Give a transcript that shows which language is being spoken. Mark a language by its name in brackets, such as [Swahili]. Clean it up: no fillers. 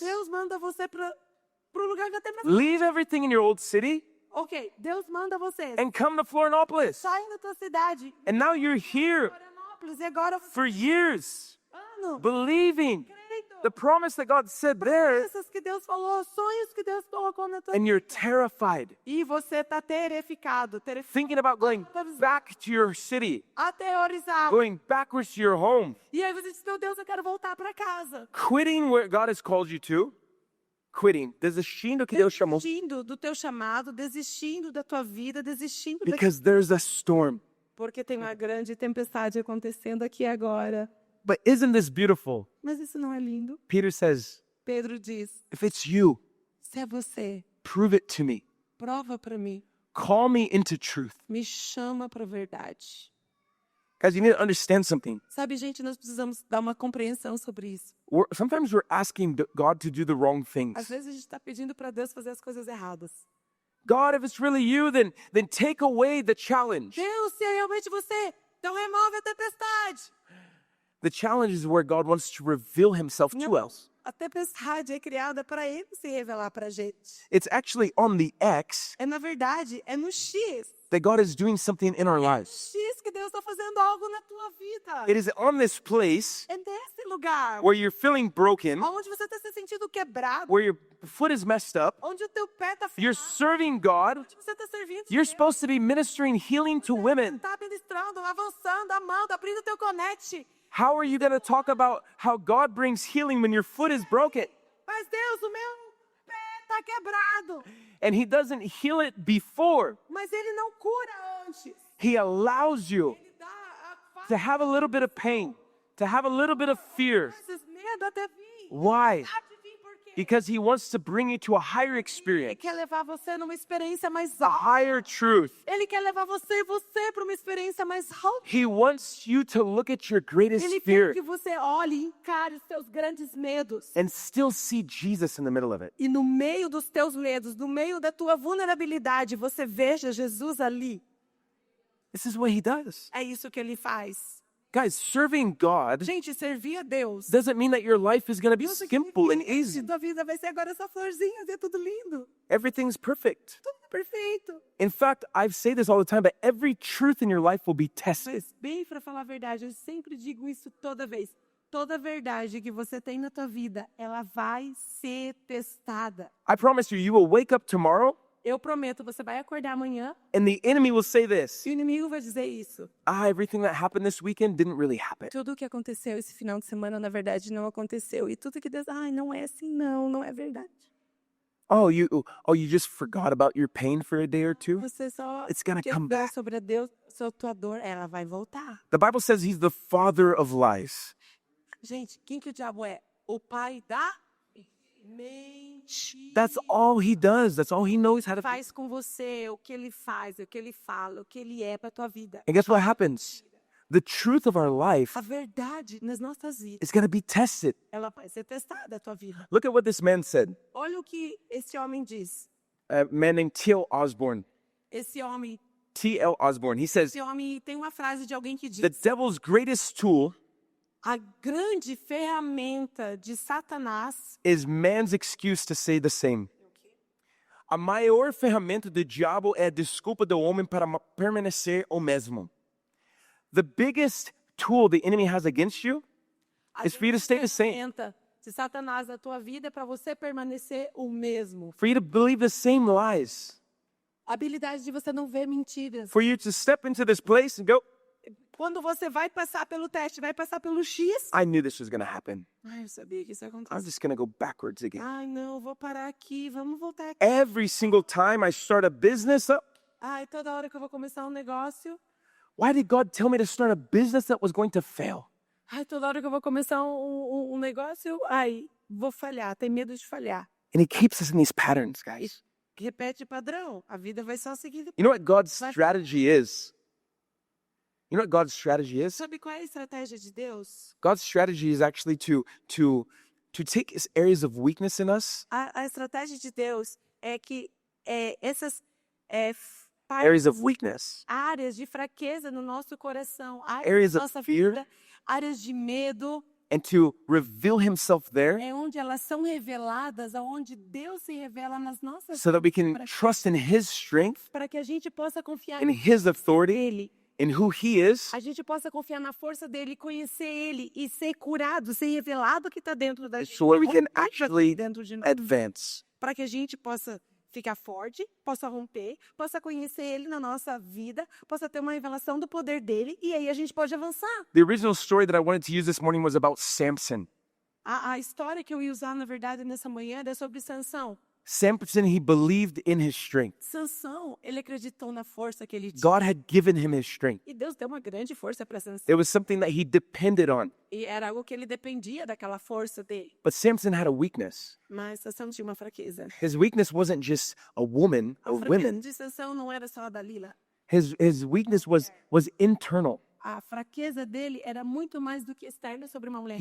[Portuguese] Deus manda você para o lugar da tempestade. [English] Leave everything in your old city [Portuguese] Ok, Deus manda você. [English] and come to Florianopolis. [Portuguese] Sai da tua cidade. [English] And now you're here [Portuguese] Florianópolis, e agora [English] for years, [Portuguese] ano, [English] believing [Portuguese] crendo. [English] the promise that God said there, [Portuguese] Promessas que Deus falou, sonhos que Deus colocou na tua [English] and you're [Portuguese] vida. [English] terrified, [Portuguese] E você está terrificado, [English] thinking about going back to your city, [Portuguese] aterrorizado. [English] going backwards to your home, [Portuguese] E aí você diz, meu Deus, eu quero voltar para casa. [English] quitting where God has called you to, quitting, [Portuguese] desistindo que Deus chamou, Desistindo do teu chamado, desistindo da tua vida, desistindo da... [English] because there's a storm. [Portuguese] Porque tem uma grande tempestade acontecendo aqui agora. [English] But isn't this beautiful? [Portuguese] Mas isso não é lindo? [English] Peter says, [Portuguese] Pedro diz, [English] if it's you, [Portuguese] se é você, [English] prove it to me. [Portuguese] prova para mim. [English] Call me into truth. [Portuguese] Me chama para a verdade. [English] Guys, you need to understand something. [Portuguese] Sabe, gente, nós precisamos dar uma compreensão sobre isso. [English] Sometimes we're asking God to do the wrong [Portuguese] Às [English] things. [Portuguese] vezes a gente está pedindo para Deus fazer as coisas erradas. [English] God, if it's really you, then take away the challenge. [Portuguese] Deus, se é realmente você, então remove a tempestade. [English] The challenge is where God wants to reveal himself to us. [Portuguese] A tempestade é criada para Ele se revelar para a gente. [English] It's actually on the X [Portuguese] Na verdade, é no X. [English] that God is doing something in our lives. [Portuguese] X que Deus está fazendo algo na tua vida. [English] It is on this place [Portuguese] É nesse lugar [English] where you're feeling broken, [Portuguese] onde você está se sentindo quebrado, [English] where your foot is messed up, [Portuguese] onde o teu pé está [English] you're [Portuguese] ferrado, [English] serving God, [Portuguese] onde você está servindo. [English] you're supposed to be ministering healing to women. [Portuguese] Está ministrando, avançando, amando, abrindo o teu conecte. [English] How are you going to talk about how God brings healing when your foot is broken? [Portuguese] Mas Deus, o meu pé está quebrado. [English] And he doesn't heal it before. [Portuguese] Mas Ele não cura antes. [English] He allows you [Portuguese] Ele dá a [English] to have a little bit of pain, to have a little bit of fear. [Portuguese] faz medo até vir. [English] Why? [Portuguese] Sabe vir por quê? [English] Because he wants to bring you to a higher [Portuguese] Ele [English] experience, [Portuguese] quer levar você numa experiência mais [English] a [Portuguese] alta. [English] higher truth. [Portuguese] Ele quer levar você para uma experiência mais alta. [English] He wants you to look at your greatest [Portuguese] Ele [English] fear [Portuguese] quer que você olhe e encare os teus grandes medos. [English] and still see Jesus in the middle of it. [Portuguese] E no meio dos teus medos, no meio da tua vulnerabilidade, você veja Jesus ali. [English] This is what he does. [Portuguese] É isso que Ele faz. [English] Guys, serving God [Portuguese] Gente, servir a Deus. [English] doesn't mean that your life is going to be [Portuguese] Não [English] simple and [Portuguese] significa [English] easy. [Portuguese] que tua vida vai ser agora essa florzinha, ser tudo lindo. [English] Everything's perfect. [Portuguese] Tudo perfeito. [English] In fact, I say this all the time, but every truth in your life will be tested. [Portuguese] Mas, bem, para falar a verdade, eu sempre digo isso toda vez. Toda verdade que você tem na tua vida, ela vai ser testada. [English] I promise you, you will wake up tomorrow [Portuguese] Eu prometo, você vai acordar amanhã [English] and the enemy will say this. [Portuguese] e o inimigo vai dizer isso. [English] Everything that happened this weekend didn't really happen. [Portuguese] Tudo o que aconteceu esse final de semana, na verdade, não aconteceu. E tudo que Deus, não é assim não, não é verdade. [English] You just forgot about your pain for a day or two? [Portuguese] Você só [English] It's gonna come [Portuguese] esqueceu [English] back. [Portuguese] sobre a Deus, sobre a tua dor, ela vai voltar. [English] The Bible says he's the father of lies. [Portuguese] Gente, quem que o diabo é? O pai da mentira. [English] That's all he does. That's all he knows how to do. [Portuguese] Faz com você o que ele faz, o que ele fala, o que ele é para tua vida. [English] And guess what happens? The truth of our life [Portuguese] A verdade nas nossas vidas, [English] is going to be tested. [Portuguese] ela vai ser testada a tua vida. [English] Look at what this man said. [Portuguese] Olha o que esse homem diz. [English] A man named T.L. Osborne. [Portuguese] Esse homem [English] T.L. Osborne. He says, [Portuguese] Esse homem tem uma frase de alguém que [English] the [Portuguese] diz: [English] devil's greatest tool [Portuguese] a grande ferramenta de Satanás [English] is man's excuse to say the same. [Portuguese] A maior ferramenta do diabo é a desculpa do homem para permanecer o mesmo. [English] The biggest tool the enemy has against you [Portuguese] a [English] is for you to stay the same. [Portuguese] ferramenta de Satanás na tua vida é para você permanecer o mesmo. [English] For you to believe the same lies. [Portuguese] A habilidade de você não ver mentiras. [English] For you to step into this place and go, [Portuguese] Quando você vai passar pelo teste, vai passar pelo X. [English] I knew this was going to happen. [Portuguese] Ai, eu sabia que isso ia [English] I'm [Portuguese] acontecer. [English] just going to go backwards again. [Portuguese] Ai, não, vou parar aqui, vamos voltar aqui. [English] Every single time I start a business up, [Portuguese] Ai, toda hora que eu vou começar um negócio. [English] why did God tell me to start a business that was going to fail? [Portuguese] Ai, toda hora que eu vou começar um negócio, ai, vou falhar, tem medo de falhar. [English] And he keeps us in these patterns, guys. [Portuguese] Repete padrão, a vida vai só seguir. [English] You know what God's strategy is? You know what God's strategy is? [Portuguese] Sabe qual é a estratégia de Deus? [English] God's strategy is actually to take these areas of weakness in us, [Portuguese] A estratégia de Deus é que essas [English] areas of weakness, [Portuguese] áreas de fraqueza no nosso coração, [English] Areas [Portuguese] áreas da [English] of [Portuguese] nossa [English] fear. [Portuguese] vida, áreas de medo, [English] and to reveal himself there [Portuguese] é onde elas são reveladas, aonde Deus se revela nas nossas [English] so that we can [Portuguese] vidas, [English] trust in his strength, [Portuguese] para que a gente possa confiar [English] in his authority, [Portuguese] nele, [English] in who he is, [Portuguese] a gente possa confiar na força dele, conhecer ele e ser curado, ser revelado que está dentro da gente, [English] so that we can [Portuguese] romper [English] actually [Portuguese] dentro de nós, [English] advance. [Portuguese] para que a gente possa ficar forte, possa romper, possa conhecer ele na nossa vida, possa ter uma revelação do poder dele e aí a gente pode avançar. [English] The original story that I wanted to use this morning was about Samson. [Portuguese] A história que eu ia usar, na verdade, nessa manhã é sobre Sansão. [English] Samson, he believed in his strength. [Portuguese] Sansão, ele acreditou na força que ele tinha. [English] God had given him his strength. [Portuguese] E Deus deu uma grande força para Sansão. [English] It was something that he depended on. [Portuguese] E era algo que ele dependia daquela força dele. [English] But Samson had a weakness. [Portuguese] Mas Sansão tinha uma fraqueza. [English] His weakness wasn't just a woman [Portuguese] A [English] or [Portuguese] fraqueza [English] women. [Portuguese] de Sansão não era só a Dalila. [English] His weakness was internal. [Portuguese] A fraqueza dele era muito mais do que externa sobre uma mulher.